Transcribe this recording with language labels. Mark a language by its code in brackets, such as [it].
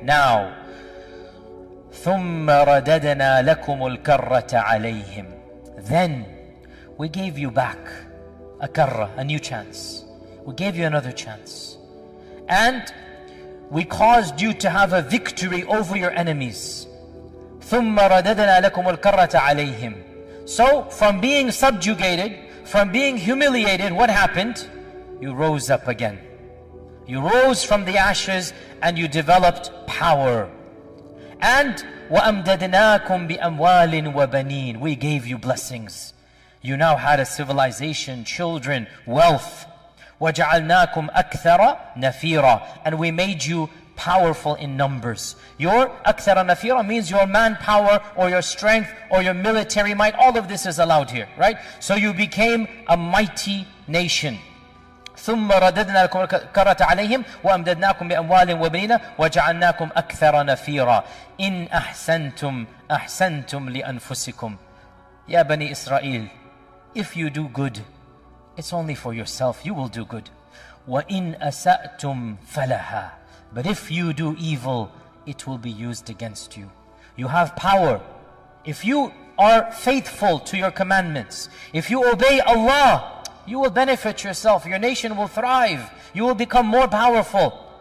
[ar] Now, ثُمَّ رَدَدْنَا لَكُمُ الْكَرَّةَ عَلَيْهِمْ. [en] Then we gave you back a karra, a new chance. We gave you another chance. and we caused you to have a victory over your enemies. [ar] ثُمَّ رَدَدْنَا لَكُمُ الْكَرَّةَ عَلَيْهِمْ. [en] So from being subjugated, from being humiliated, what happened? You rose up again. You rose from the ashes and you developed power. [ar] And وَأَمْدَدْنَاكُمْ بِأَمْوَالٍ وَبَنِينَ. [en] We gave you blessings. You now had a civilization, children, wealth. [ar] وَجَعَلْنَاكُمْ أَكْثَرَ نَفِيرًا. [en] And we made you powerful in numbers. Your [ar] أَكْثَرَ نَفِيرًا [en] means your manpower or your strength or your military might. All of this is allowed here, right? So you became a mighty nation. [ar] ثم رددنا لكم الكرة عليهم وأمددناكم بأموال وبنين وجعلناكم أكثر نفيرا إن أحسنتم لأنفسكم. يا بني إسرائيل, [en] if you do good, it's only for yourself, you will do good. [ar] وإن أسأتم فلها. [en] But if you do evil, it will be used against you. You have power. If you are faithful to your commandments, if you obey Allah, you will benefit yourself, your nation will thrive, you will become more powerful.